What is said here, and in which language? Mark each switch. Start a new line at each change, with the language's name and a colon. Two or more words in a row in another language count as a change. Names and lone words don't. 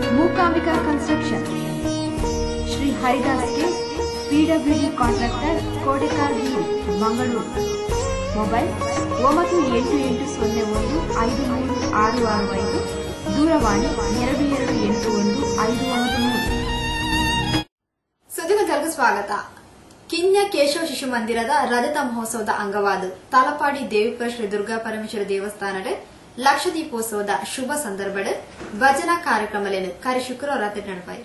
Kannada: ಮೂಕಾಂಬಿಕಾ ಕನ್ಸ್ಟ್ರಕ್ಷನ್, ಶ್ರೀ ಹರಿದಾಸ್ ಕೆ
English: PWD contractor,
Kannada: ಕೋಟೆಕಾರ್ ಬೀದಿ, ಮಂಗಳೂರು. ಮೊಬೈಲ್ 9880153665, ದೂರವಾಣಿ 22815993. ಸುದ್ದಿಗಂತರಿಗೂ ಸ್ವಾಗತ. ಕಿನ್ಯ ಕೇಶವ ಶಿಶು ಮಂದಿರದ ರಜತ ಮಹೋತ್ಸವದ ಅಂಗವಾದ ತಲಪಾಡಿ ದೇವಿಪುರ ಶ್ರೀ ದುರ್ಗಾ ಪರಮೇಶ್ವರ ದೇವಸ್ಥಾನದ ಲಕ್ಷದೀಪೋತ್ಸವದ ಶುಭ ಸಂದರ್ಭದ ಭಜನಾ ಕಾರ್ಯಕ್ರಮಗಳನ್ನು ಕರಿ ಶುಕ್ರವಾರ ನಡೆಪಾಯಿತು.